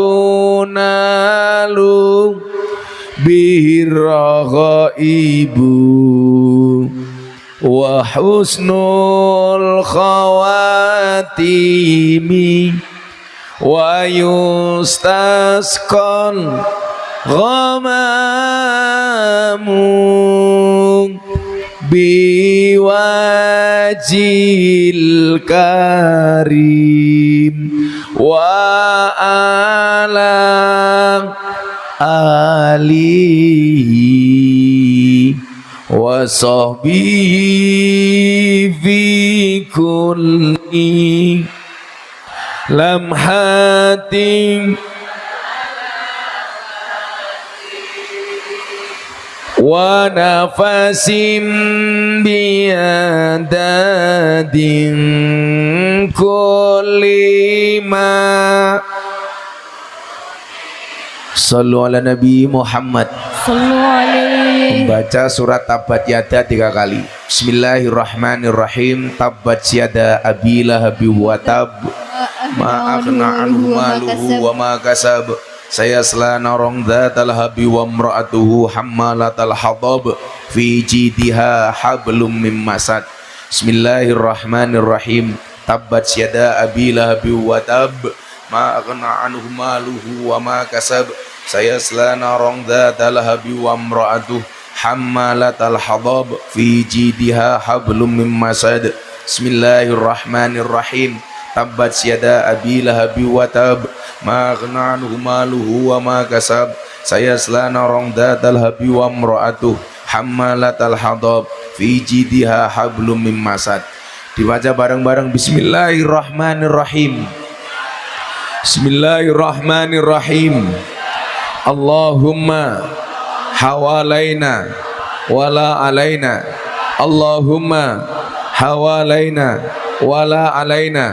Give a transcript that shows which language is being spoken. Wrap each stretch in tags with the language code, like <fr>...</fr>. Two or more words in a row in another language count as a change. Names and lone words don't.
<ar>تنال به الرغائب وحسن الخواتيم ويستسقى الغمام بوجهه الكريم وعلى آله وصحبه في كل لمحة ونفس بعدد كل ما. صلوا على النبي محمد. صلوا عليه.</ar> <id>Membaca surat Tabbat Yada 3 kali. Bismillahirrahmanirrahim.</id> <ar>تبت يدا أبي لهب وتب ما أغنى عنه ماله وما كسب سيصلى نارا ذات لهب وامرأته حمالة الحطب في جيدها حبل من مسد. Bismillahirrahmanirrahim. تبت يدا أبي لهب وتب ما أغنى عنه ماله وما كسب سيصلى نارا ذات لهب وامرأته حمالة الحطب في جيدها حبل من مسد. Bismillahirrahmanirrahim. تبت يدا أبي لهب وتب ما أغنى عنه ماله وما كسب سيصلى نارا ذات لهب وامرأته حمالة الحطب في جيدها حبل من مسد.</ar> <id>Dibaca bareng-bareng.</id> <ar>Bismillahirrahmanirrahim. Bismillahirrahmanirrahim. اللهم حوالينا ولا علينا. اللهم حوالينا ولا علينا.</ar>